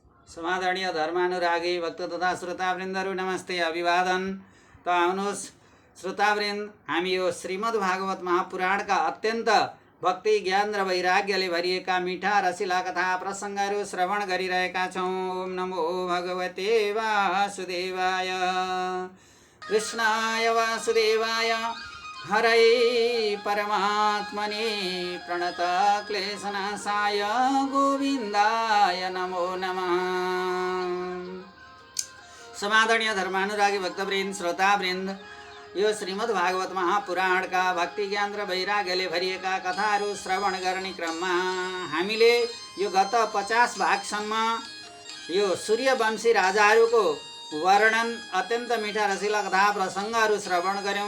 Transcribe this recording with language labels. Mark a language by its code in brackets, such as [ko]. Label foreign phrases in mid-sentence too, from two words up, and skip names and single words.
[ne] समादरणीय धर्मानुरागी भक्त तथा श्रोतावृन्दहरू नमस्ते अभिवादन। त आउनुहोस् श्रोतावृन्द, हामी यो श्रीमद् भागवत महापुराणका अत्यन्त भक्ति ज्ञान र वैराग्यले भरिएका मिठा रसिला कथा प्रसङ्गहरू श्रवण गरिरहेका छौँ। [sa] ओम नमो भगवते वासुदेवाय। कृष्णाय वासुदेवाय हरै परमात्मने प्रणत क्लेशनाशाय गोविन्दाय नमो नमः। [ne] समादरणीय धर्मानुरागी भक्तवृन्द श्रोतावृन्द, यो श्रीमद् भागवत महापुराणका भक्ति ज्ञान र वैराग्यले भरिएका कथाहरू श्रवण गर्ने क्रममा हामीले यो गत 50 भागसम्म यो सूर्यवंशी राजाहरूको वर्णन अत्यन्त मिठा रसिला कथा प्रसङ्गहरू श्रवण गऱ्यौँ।